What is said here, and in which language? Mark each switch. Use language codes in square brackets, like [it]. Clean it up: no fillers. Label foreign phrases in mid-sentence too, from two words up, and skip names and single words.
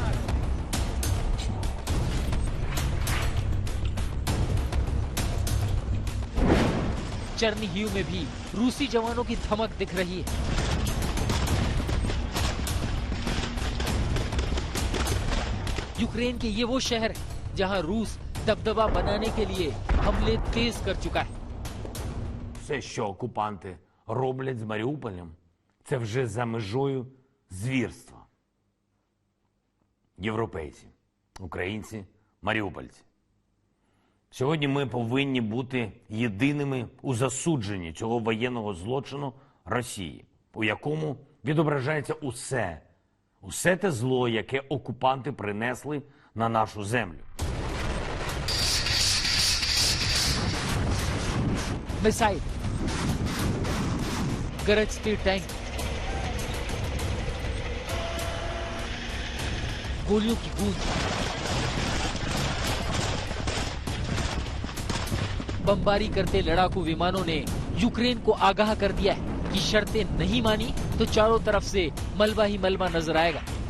[hi] चर्निहिव में भी रूसी जवानों की धमक दिख रही है। यूक्रेन के ये वो शहर है जहां रूस दबदबा बनाने के लिए हमले तेज कर चुका है। [uk] Все, що окупанти роблять з Маріуполем, це вже за межою звірства. Європейці, українці, маріупольці. Сьогодні ми повинні бути єдиними у засудженні цього воєнного злочину Росії, у якому відображається усе те зло, яке окупанти принесли на нашу землю. [hi] मिसाइल, गरजते टैंक, गोलियों की गूंज, बमबारी करते लड़ाकू विमानों ने यूक्रेन को आगाह कर दिया है कि शर्तें नहीं मानी तो चारों तरफ से मलबा ही मलबा नजर आएगा।